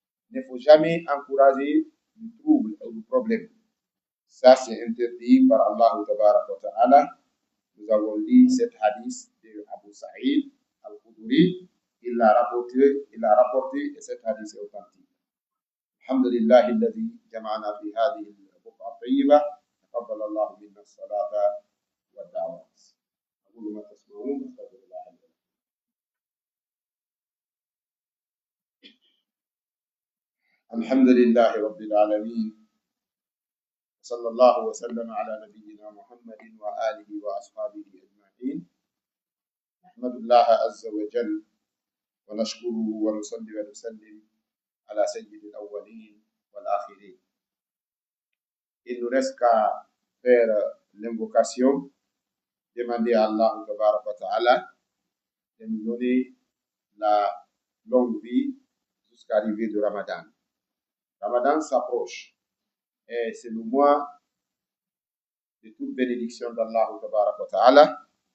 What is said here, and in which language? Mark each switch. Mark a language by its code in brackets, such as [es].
[fr] Il ne faut jamais encourager le trouble ou le problème. Ça, c'est interdit par Allah. Nous avons lu cet hadith de Abu Saïd al-Khudri. Il l'a rapporté et cet hadith est authentique. [ar] Alhamdulillah, alladhi jama'ana fi hadhihi al-buqa tayyiba. تقبل الله منا الصلاة والدعوات. أقول ما تسمعون أستغفر الله لي ولكم. الحمد لله رب العالمين، صلى الله وسلم على نبينا محمد وآله وأصحابه أجمعين. نحمد الله عز وجل ونشكره ونصلي ونسلم على سيد الأولين والآخرين. [fr] Il nous reste qu'à faire l'invocation, demander à Allah Ta'ala de nous donner la longue vie jusqu'à l'arrivée de Ramadan. Ramadan s'approche et c'est le mois de toute bénédiction d'Allah Ta'ala.